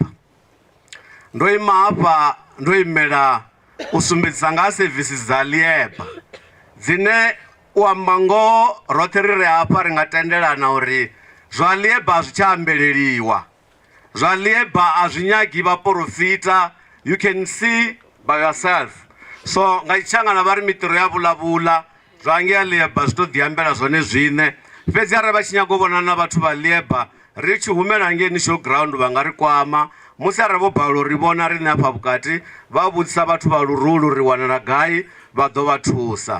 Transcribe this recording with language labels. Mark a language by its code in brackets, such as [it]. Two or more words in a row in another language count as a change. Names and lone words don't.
[ve] Ndo ima hafha ndo imela u sumbedzisa nga ha sevisi dza Lieba dzine u amba ngoho roṱhe ri re hafha ri nga tendelana uri zwa Lieba a zwi tsha ambeleliwa. Zwa Lieba a zwi nyagi vhaprofita. [en] You can see by yourself. [ve] So nga tshangana vha ri miṱiro ya vulavula zwa ngea Lieba zwi to ḓiambela zwone zwine. Fhedzi arali vha tshi nyaga u vhona na vhathu vha Lieba ri tshi humela ngeni showground vha nga ri kwama. Musi arali vho balelwa uri vhona riṋe hafha vhukati vha vhudzisa vhathu vha Luruli uri wanala gai vha ḓo vha thusa.